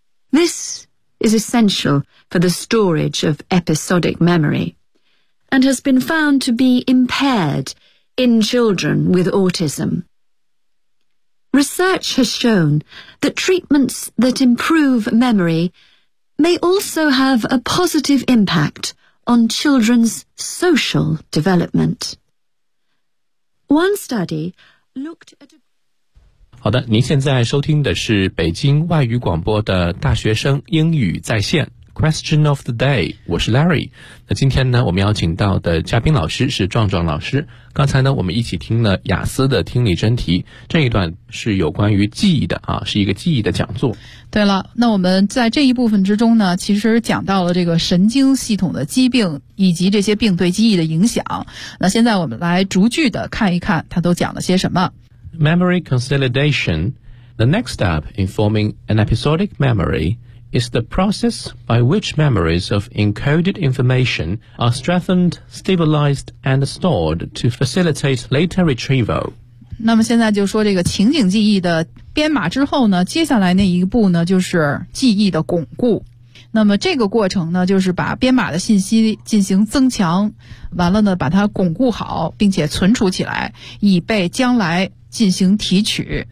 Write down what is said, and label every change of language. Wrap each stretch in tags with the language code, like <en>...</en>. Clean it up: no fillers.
<en>This is essential for the storage of episodic memory, and has been found to be impaired in children with autism. Research has shown that treatments that improve memory may also have a positive impact on children's social development. One study looked at...</en> <zh>好的，您现在收听的是北京外语广播的大学生英语在线。</zh> <en>Question of the day，我是 Larry。</en> <zh>那今天呢，我们邀请到的嘉宾老师是壮壮老师。刚才呢，我们一起听了雅思的听力真题，这一段是有关于记忆的啊，是一个记忆的讲座。对了，那我们在这一部分之中呢，其实讲到了这个神经系统的疾病以及这些病对记忆的影响。那现在我们来逐句的看一看他都讲了些什么。</zh> <en>Memory consolidation, the next step in forming an episodic memoryis the process by which memories of encoded information are strengthened, stabilized, and stored to facilitate later retrieval.</en> <zh>那么现在就说这个情景记忆的编码之后呢，接下来那一步呢，就是记忆的巩固。那么这个过程呢，就是把编码的信息进行增强，完了呢，把它巩固好，并且存储起来，以备将来进行提取。</zh>